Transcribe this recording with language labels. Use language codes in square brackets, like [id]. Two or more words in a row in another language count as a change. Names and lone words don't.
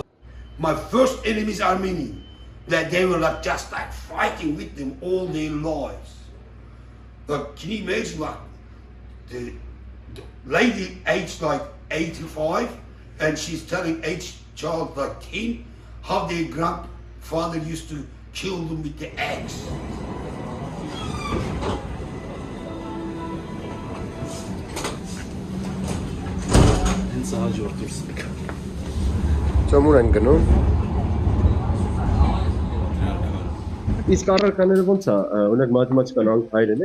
[en] My first enemy is Armenian. That they were like just like fighting with them all their lives. Like, can you imagine like the lady aged like 85 and she's telling each child like 10 how their grandfather used to kill them with the axe. [hy] Ծոմուր են գնում։ Իսկ առարկաները ոնց է, օրինակ մաթեմատիկան հայերեն է։